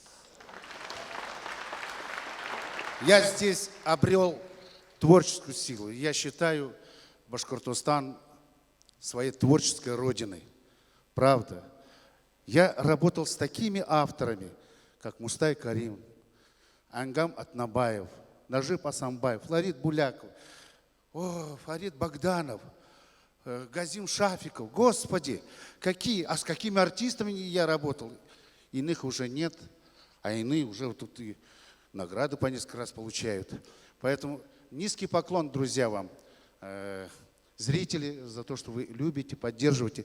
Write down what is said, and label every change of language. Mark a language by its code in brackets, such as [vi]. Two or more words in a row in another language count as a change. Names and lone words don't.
[ru] Я здесь обрел творческую силу. Я считаю Башкортостан своей творческой родиной. Правда. Я работал с такими авторами, как Мустай Карим, Ангам Атнабаев, Нажиб Асамбаев, Флорид Буляков, Фарид Богданов, Газим Шафиков. Господи, а с какими артистами я работал? Иных уже нет, а иные уже вот тут и награды по несколько раз получают. Поэтому низкий поклон, друзья, вам, зрители, за то, что вы любите, поддерживаете.